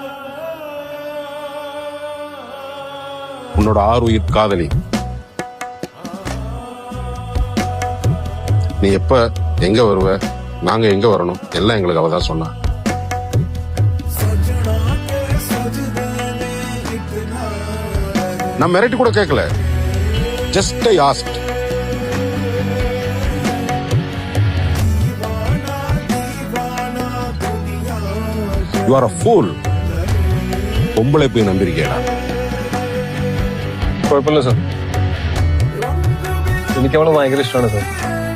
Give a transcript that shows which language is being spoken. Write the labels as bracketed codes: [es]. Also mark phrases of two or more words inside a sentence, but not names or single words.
[ta] உன்னோட 6 உயிர் காதலி நீ எப்ப எங்க வருவ, நாங்க எங்க வரணும் எல்லாம் எங்களுக்கு அவதான் சொன்னா. நான் மிரட்டி கூட கேட்கல, [en] Just I asked. You are a fool. [ta] பொம்பளை போய் நம்பிருக்கேடா. [ml] കുഴപ്പമില്ല സാർ, എനിക്ക് അവളെ ഭയങ്കര ഇഷ്ടമാണ് സാർ.